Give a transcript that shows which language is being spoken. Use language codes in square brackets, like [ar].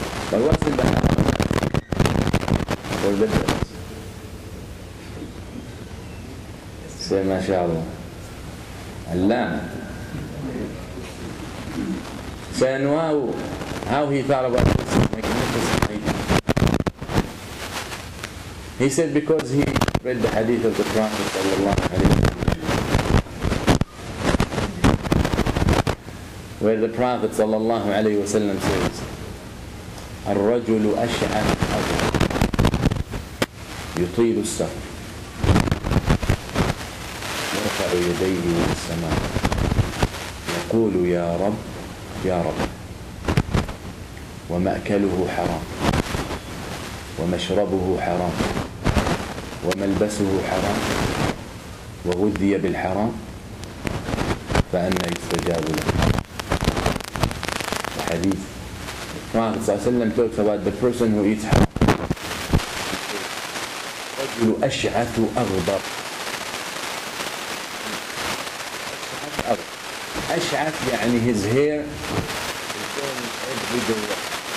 [en] But what's in the haram or the bills? Say, mashallah. Allah. So, and how he thought about this magnificent idea. He said, because he read the hadith of the Prophet sallallahu alaihi wasallam, where the Prophet sallallahu alaihi wasallam says, [ar] الرجل أشعث أغبر يطيل السفر يرفع يديه إلى السماء يقول يا رب يا رب ومأكله حرام ومشربه حرام وملبسه حرام وغذي بالحرام فأنى يستجاب له. [en] The hadith. Prophet ﷺ talks about the person who eats haram. [ar] رجل أشعث أغبر. أشعث يعني [en] his hair is going every direction.